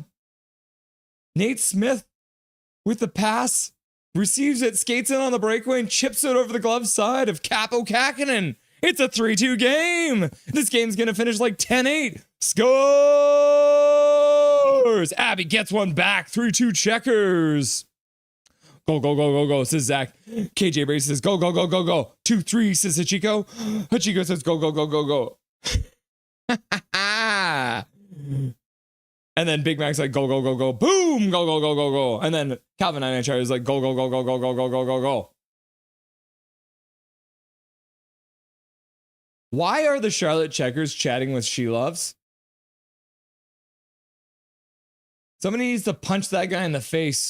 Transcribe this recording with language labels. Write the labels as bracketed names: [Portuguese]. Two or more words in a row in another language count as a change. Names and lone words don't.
[English] Nate Smith with the pass, receives it, skates in on the breakaway, and chips it over the glove side of Capo Kakinen. It's a 3-2 game. This game's going to finish like 10-8. Scores! Abby gets one back. 3-2 Checkers. Go, go, go, go, go, says Zach. KJ Brace says, go, go, go, go, go. 2-3, says Hachiko. Hachiko says, go, go, go, go, go. And then Big Mac's like, go, go, go, go. Boom! Go, go, go, go, go. And then Calvin INHR is like, go, go, go, go, go, go, go, go, go, go. Why are the Charlotte Checkers chatting with She Loves? Somebody needs to punch that guy in the face.